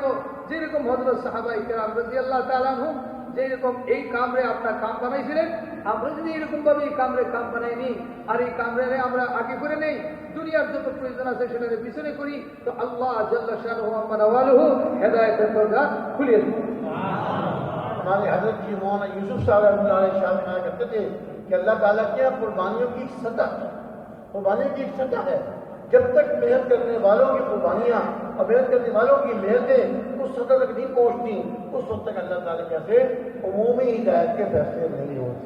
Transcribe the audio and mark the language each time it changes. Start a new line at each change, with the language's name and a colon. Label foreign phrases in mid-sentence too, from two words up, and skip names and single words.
Bangla: যেরকম হযরত সাহাবায়ে কেরাম
Arabic: رضي الله تعالى عنهم
Bangla: যেরকম এই কামরে আপনার কাম বানাইছিলেন, আমরা যদি এরকম ভাবে এই কামরে কাম বানাইনি আর এই কামরে আমরা আগে করে নেই, দুনিয়ার যত প্রয়োজন আছে সেটাকে পিছনে করি, তো আল্লাহ
Arabic: جل شانه وعم نواله
Bangla: হেদায়েতের দরজা খুলে দিবেন.
Urdu: ہمارے حضرت کی مولانا یوسف صاحب رحمۃ اللہ علیہ شامل کہا کرتے تھے کہ اللہ تعالیٰ کے یہاں قربانیوں کی ایک سطح ہے. قربانیوں کی ایک سطح ہے. جب تک محنت کرنے والوں کی قربانیاں اور محنت کرنے والوں کی محنتیں اس سطح تک نہیں پہنچتی، اس وقت تک اللہ تعالیٰ کے یہاں سے عمومی ہدایت کے فیصلے نہیں ہوتے.